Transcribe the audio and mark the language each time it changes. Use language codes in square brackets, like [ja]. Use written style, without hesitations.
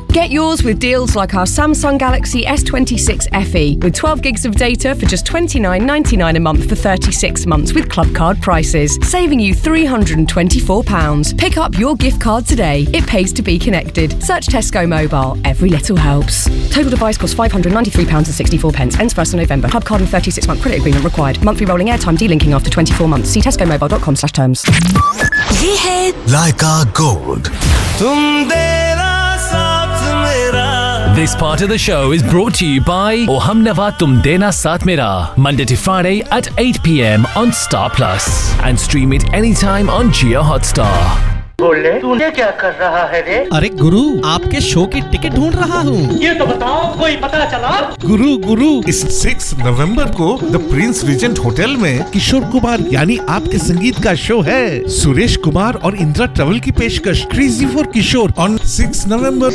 [en] Get yours with deals like our Samsung Galaxy S26 FE with 12 gigs of data for just £29.99 a month for 36 months with club card prices, saving you £324. Pick up your gift card today. It pays to be connected. Search Tesco Mobile. Every little helps. Total device costs £593.64. Ends 1st of November. Club card and 36-month credit agreement required. Monthly rolling airtime delinking after 24 months. See tescomobile.com/terms. [hi] ये है लाइका gold. तुम देना साथ मेरा. [en] This part of the show is brought to you by O Hum Nawa Tum Dena Saath Mera, Monday to Friday at 8 PM on Star Plus, and stream it anytime on Jio Hotstar. [hi] बोले तूने क्या कर रहा है रे? अरे गुरु, आपके show की टिकट ढूंढ रहा हूँ. ये तो बताओ, कोई पता चला? गुरु गुरु, इस 6 नवंबर को द प्रिंस रिजेंट होटल में किशोर कुमार यानी आपके संगीत का शो है. सुरेश कुमार और इंद्रा ट्रेवल की पेशकश crazy for Kishore on 6 November.